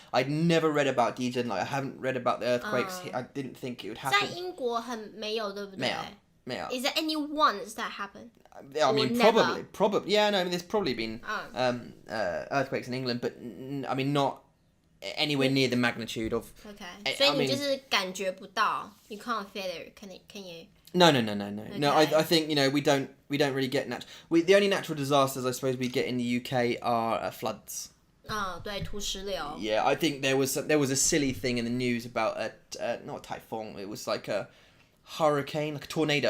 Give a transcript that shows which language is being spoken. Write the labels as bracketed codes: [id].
[en] I'd never read about Dijon, like I haven't read about the earthquakes. I didn't think it would [zh] 在 [en] happen. [zh] 英国很没有，对不对？没有。 [en] Is there any ones that happen? I mean, Or probably. Yeah, no. I mean, there's probably been earthquakes in England, but I mean, not anywhere near the magnitude of. Okay. [zh] 所以你就是感觉不到 [en] you can't feel it. Can you? No. I think we don't really get the only natural disasters I suppose we get in the UK are floods. [zh] 对，土石流。 [en] Yeah, I think there was a silly thing in the news about not a typhoon. It was like a hurricane, like a tornado.